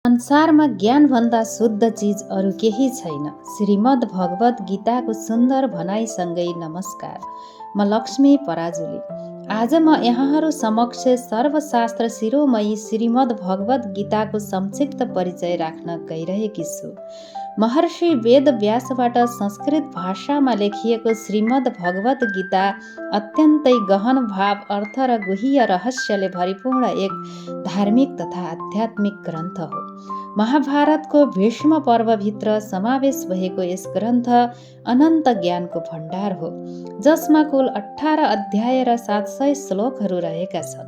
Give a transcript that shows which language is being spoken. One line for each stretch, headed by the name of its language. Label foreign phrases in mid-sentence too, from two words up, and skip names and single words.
Nepali: संसारमा ज्ञानभन्दा शुद्ध चिज अरू केही छैन। श्रीमद् भगवत गीताको सुन्दर भनाइसँगै नमस्कार। म लक्ष्मी पराजुली। आज म यहाँहरू समक्ष सर्वशास्त्र शिरोमयी श्रीमद् भगवत गीताको संक्षिप्त परिचय राख्न गइरहेकी छु। महर्षि वेद व्यासबाट संस्कृत भाषामा लेखिएको श्रीमद् भगवत गीता अत्यन्तै गहन भाव, अर्थ र गुह्य रहस्यले भरिपूर्ण एक धार्मिक तथा आध्यात्मिक ग्रन्थ हो। महाभारतको भीष्म पर्वभित्र समावेश भएको यस ग्रन्थ अनन्त ज्ञानको भण्डार हो, जसमा कुल 18 अध्याय र 700 श्लोकहरू रहेका छन्।